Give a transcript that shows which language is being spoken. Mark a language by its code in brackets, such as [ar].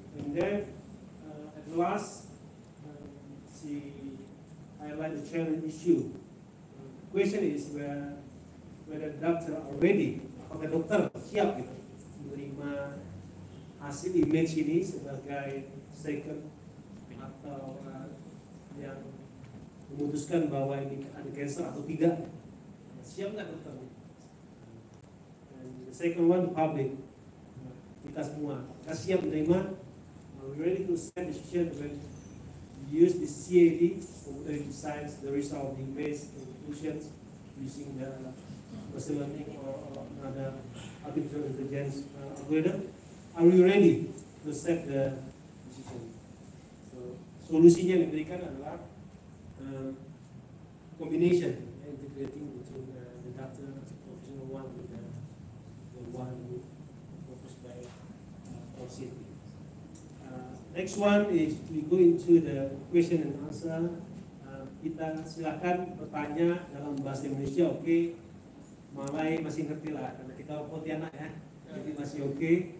[en] And then at last, she highlighted the challenge issue. The question is whether doctor are ready, [id] apakah dokter siap gitu menerima hasil image ini sebagai second atau yang memutuskan bahwa ini ada cancer atau tidak. Siap nggak dokter? [en] And the second one, public, [id] kita semua, apakah siap menerima? [en] Are we ready to set decision when we use the CAD for decides the result of the image and conclusions using the machine learning or another artificial intelligence algorithm? Are we ready to set the decision? So, [id] solusinya yang diberikan adalah [en] combination, integrating between the doctor, professional one with the one proposed by Prof. Siti. Next one is we go into the question and answer. [id] Kita silakan bertanya dalam bahasa Indonesia, oke. Malay masih ngerti lah, karena kita Pontianak ya, jadi masih oke.